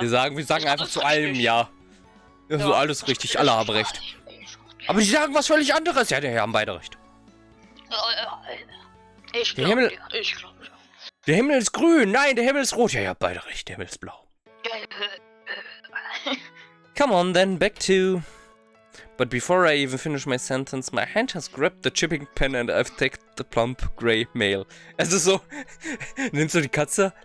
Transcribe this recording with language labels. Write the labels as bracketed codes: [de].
[de] Wir sagen einfach zu allem ja. Ja, so Ja. alles richtig, alle haben recht. Aber die sagen was völlig anderes. Ja, die haben beide recht. Ich Der Himmel- glaube, ich glaube. Der Himmel ist grün, nein, der Himmel ist rot. Ja, ihr habt beide recht, der Himmel ist blau. [en] Come on then, back to... But before I even finish my sentence, my hand has grabbed the chipping pen and I've taken the plump grey male. [de] Also so, nimmst du die Katze?